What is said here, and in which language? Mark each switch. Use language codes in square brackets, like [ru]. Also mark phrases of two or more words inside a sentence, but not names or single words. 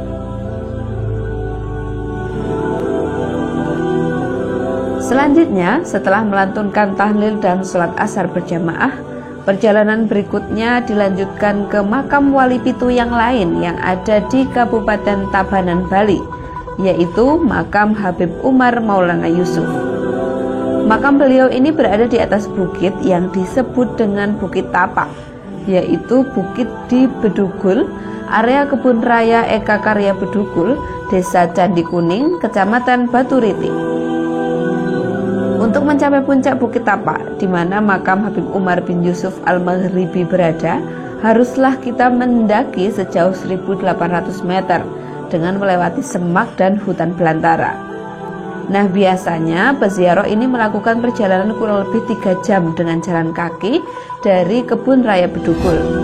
[id] Selanjutnya, setelah melantunkan tahlil dan sholat asar berjamaah, perjalanan berikutnya dilanjutkan ke makam wali pitu yang lain yang ada di Kabupaten Tabanan, Bali, yaitu makam Habib Umar Maulana Yusuf. Makam beliau ini berada di atas bukit yang disebut dengan Bukit Tapak, yaitu bukit di Bedugul, area kebun raya Eka Karya Bedugul, Desa Candi Kuning, Kecamatan Baturiti. Untuk mencapai puncak Bukit Tapak, di mana makam Habib Umar bin Yusuf Al-Maghribi berada, haruslah kita mendaki sejauh 1.800 meter dengan melewati semak dan hutan belantara. Nah, biasanya peziarah ini melakukan perjalanan kurang lebih 3 jam dengan jalan kaki dari kebun raya Bedugul.